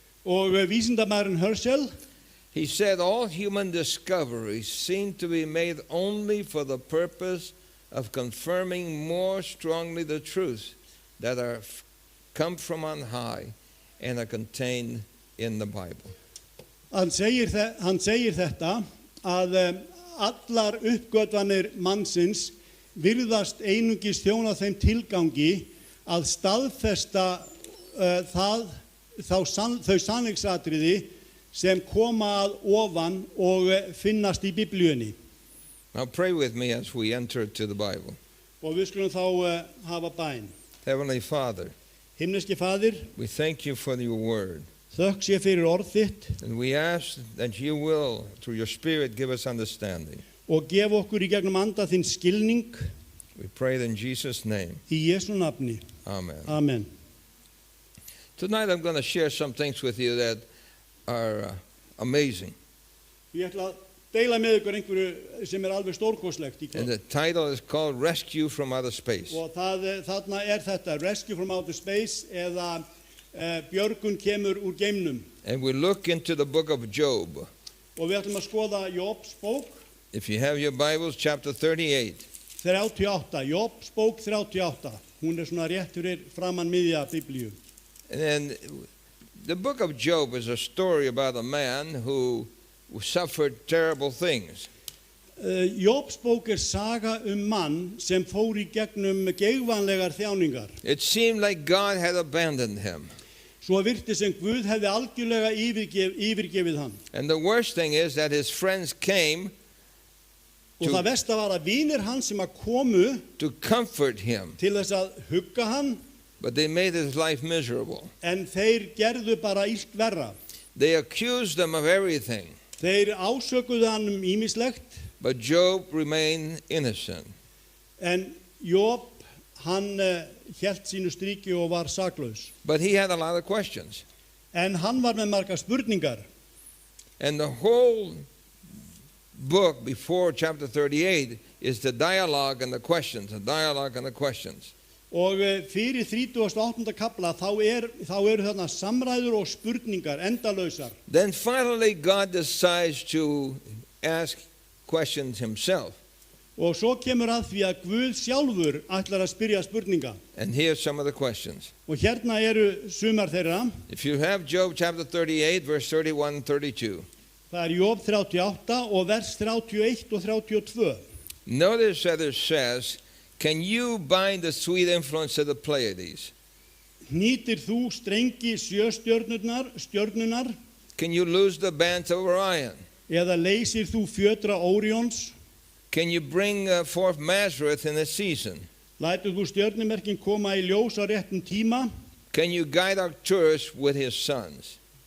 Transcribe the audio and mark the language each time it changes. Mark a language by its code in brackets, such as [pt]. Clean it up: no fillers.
[is] Og vísindamærin Herschel, [en] he said all human discoveries seem to be made only for the purpose of confirming more strongly the truths that are come from on high and are contained in the Bible. [is] hann segir þetta að allar uppgötvanir mannsins virðast einungis þjóna þeim tilgangi að staðfesta þau sannleiksatriði sem koma að ofan og finnast í Biblíunni. [en] Now pray with me as we enter to the Bible. [is] Og við skulum þá hafa bæn. [en] Heavenly Father, [is] Himneski Faðir, [en] we thank you for your word. [is] þökk sé fyrir orð þitt [en] And we ask that you will, through your Spirit, give us understanding. [is] og gef okkur í gegnum anda þinn skilning [en] We pray it in Jesus' name. [is] í Jesú nafni. [en] Amen. [is] Amen. [en] Tonight I'm going to share some things with you that are amazing. [is] Ég ætla að deila með ykkur einhverju sem alveg stórkostlegt í [en] And [is] kvöld. [en] the title is called Rescue from Outer Space. [is] Og þarna þetta, [en] Rescue from Outer Space [is] eða björgun kemur úr geimnum. And we look into the book of Job. Og við ætlum að skoða Jobs bók If you have your Bibles, chapter 38. 38, Jobs bók 38. Hún svona rétt fyrir framan miðja Biblíu. [en] And then the book of Job is a story about a man who suffered terrible things. [is] Jobs bók saga mann sem fór í gegnum geigvænlegar þjáningar. [en] It seemed like God had abandoned him. [is] Svo virti sem Guð hefði algjörlega yfirgefið hann. [en] And the worst thing is that his friends came [is] Og það versta var að vinir hans sem að komu [en] to comfort him, [is] til þess að hugga hann, [en] but they made his life miserable. [is] en þeir gerðu bara illt verra. [en] They accused him of everything, [is] Þeir ásökuðu hann ýmislegt, [en] but Job remained innocent. [is] en Job, hann hélt sínu stríki og var saklaus. [en] But he had a lot of questions. [is] En hann var með margar spurningar. [en] And the whole book before chapter 38 is the dialogue and the questions, the dialogue and the questions. [is] Og fyrir 38. kapla þá eru þarna samræður og spurningar endalausar. [en] Then finally God decides to ask questions himself. [is] Og svo kemur að því að Guð sjálfur ætlar að spyrja spurninga. [en] And here's some of the questions. [is] Og hérna eru sumar þeirra. [en] If you have Job chapter 38, verse 31 and 32. [is] Það Job 38 og vers 31 og 32. [en] Notice that it says, can you bind the sweet influence of the Pleiades? [is] Hnýtir þú strengi stjörnunar [en] Can you lose the bands of Orion? [is] eða leysir þú fjötra Órions? [en] Can you bring forth Mazareth in a season? [is] Lætur þú stjörnumerkin koma í ljós á réttum tíma? [en] Can you guide Arcturus with his sons?